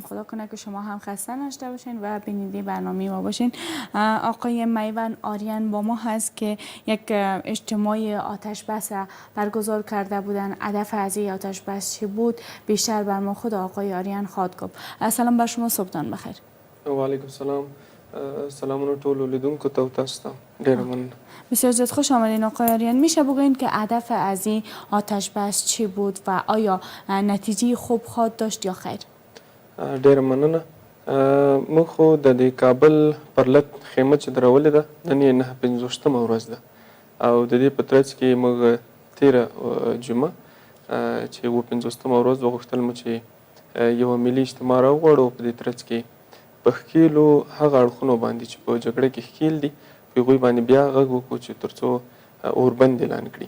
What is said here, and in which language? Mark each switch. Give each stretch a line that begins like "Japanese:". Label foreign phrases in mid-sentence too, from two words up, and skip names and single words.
Persian: خدا کنه که شما هم خسته نشده باشین و بیننده برنامه ما باشین. آقای میوند آریان با ما هست که یک اجتماع آتش بس برگزار کرده بودن. هدف از این آتش بس چی بود؟ بیشتر بر ما خود آقای آریان خواهد گفت. سلام بر شما، صبحتان بخیر. و علیکم سلام.
Pashto: سلامونه ټولو لیدونکو ته او تاسو ته ډیره مننه.
Persian: بسیار زیاد خوش آمدین آقای آریان. میشه بگوین که هدف از این آتش بس چی بود و آیا نتیجه خوب خواهد داشت یا خیر؟
Pashto: ډیره مننه. موږ خو د دې کابل پر لت خیمه چې درولې ده نن یې 9:50 ورځ ده او د دې په ترڅ کې موږ تیره جمعه چې 50 ورځ وغوښتل مو چې یوه ملي اجتماع راوغواړو په دې ترڅ کې په ښکیلو هغه اړخونو باندې چې په جګړه کې ښکیل دي په هغوی باندې بیا غږ وکړو چې تر څو اوربند اعلان کړي.